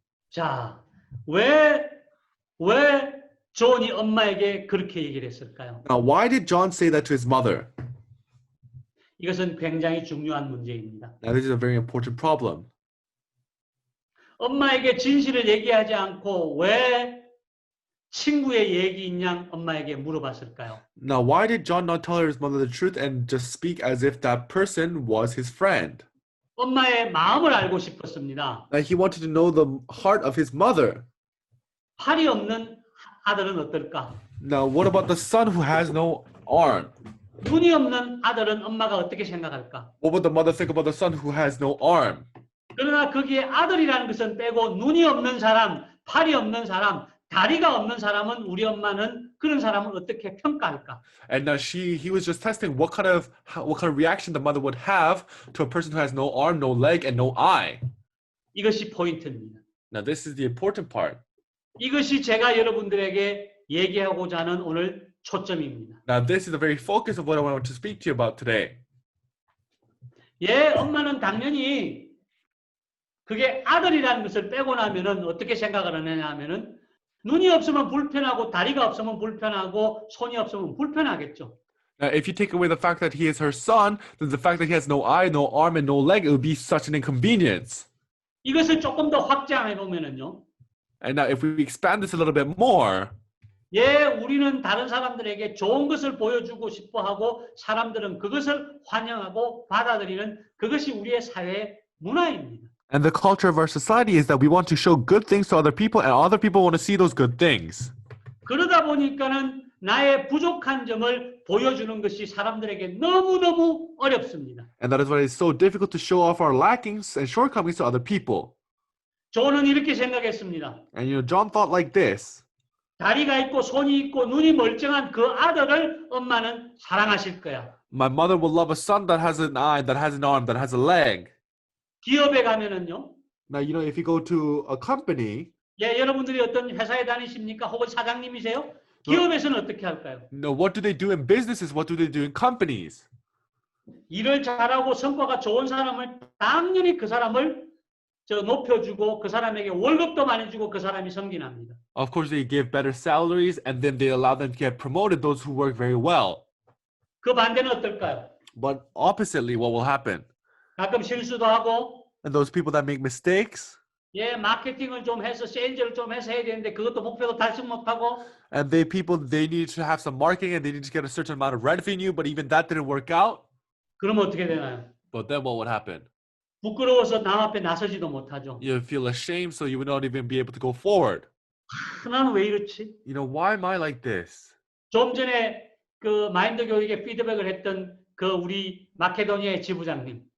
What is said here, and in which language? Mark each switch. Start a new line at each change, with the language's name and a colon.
Korean: 자, 왜 존이 엄마에게 그렇게 얘기를 했을까요?
English: Now, why did John say that to his mother?
Korean: 이것은 굉장히 중요한 문제입니다.
English: Now, this is a very important problem.
Korean: 엄마에게 진실을 얘기하지 않고 왜 친구의 얘기인 양 엄마에게 물어봤을까요?
English: Now, why did John not tell his mother the truth and just speak as if that person was his friend?
Korean: 엄마의 마음을 알고 싶었습니다.
English: Now, he wanted to know the heart of his mother.
Korean: 팔이 없는 아들은 어떨까?
English: Now, what about the son who has no arm?
Korean: 눈이 없는 아들은 엄마가 어떻게 생각할까?
English: What would the mother think about the son who has no arm?
Korean: 그러나 거기에 아들이라는 것은 빼고 눈이 없는 사람, 팔이 없는 사람, 다리가 없는 사람은 우리 엄마는 그런 사람을 어떻게 평가할까?
English: And now he was just testing what kind of reaction the mother would have to a person who has no arm, no leg, and no eye.
Korean: 이것이 포인트입니다.
English: Now, this is the important part.
Korean: 이것이 제가 여러분들에게 얘기하고자 하는 오늘 초점입니다.
English: Now, this is the very focus of what I want to speak to you about today.
Korean: 예, 엄마는 당연히 그게 아들이라는 것을 빼고 나면은 어떻게 생각을 하느냐 하면은 눈이 없으면 불편하고 다리가 없으면 불편하고 손이 없으면 불편하겠죠.
English: Now, if you take away the fact that he is her son, then the fact that he has no eye, no arm, and no leg, it would be such an inconvenience.
Korean: 이것을 조금 더 확장해 보면은요.
English: And now, if we expand this a little bit more,
Korean: 예, 우리는 다른 사람들에게 좋은 것을 보여주고 싶어 하고 사람들은 그것을 환영하고 받아들이는 그것이 우리의 사회의 문화입니다.
English: and the culture of our society is that we want to show good things to other people, and other people want to see those good things.
Korean: 그러다 보니까는 나의 부족한 점을 보여주는 것이 사람들에게 너무너무 어렵습니다.
English: And that is why it's so difficult to show off our lackings and shortcomings to other people.
Korean: 저는 이렇게 생각했습니다.
English: And John thought like this.
Korean: 다리가 있고 손이 있고 눈이 멀쩡한 그 아들을 엄마는 사랑하실 거야.
English: My mother will love a son that has an eye, that has an arm, that has a leg.
Korean: 기업에 가면은요.
English: Now, if you go to a company,
Korean: 예, 여러분들이 어떤 회사에 다니십니까? 혹은 사장님이세요? 기업에서는 어떻게 할까요?
English: what do they do in businesses? What do they do in companies?
Korean: 일을 잘하고 성과가 좋은 사람을 당연히 그 사람을 높여주고 그 사람에게 월급도 많이 주고 그 사람이 승진합니다.
English: Of course, they give better salaries and then they allow them to get promoted, those who work very well.
Korean: 그 반대는 어떨까요?
English: But oppositely, what will happen?
Korean: 가끔 실수도 하고
English: And those people that make mistakes,
Korean: 예, 마케팅을 좀 해서 세일즈를 좀 해서 해야 되는데 그것도 목표도 달성 못하고
English: and they need to have some marketing and they need to get a certain amount of revenue, but even that didn't work out.
Korean: 그러면 어떻게 되나요?
English: But then what would happen?
Korean: 부끄러워서 남 앞에 나서지도 못하죠.
English: You feel ashamed, so you would not even be able to go forward.
Korean: 나는 왜 이렇지?
English: Why am I like this?
Korean: 좀 전에 그 마인드 교육에 피드백을 했던 그 우리 마케도니아의 지부장님.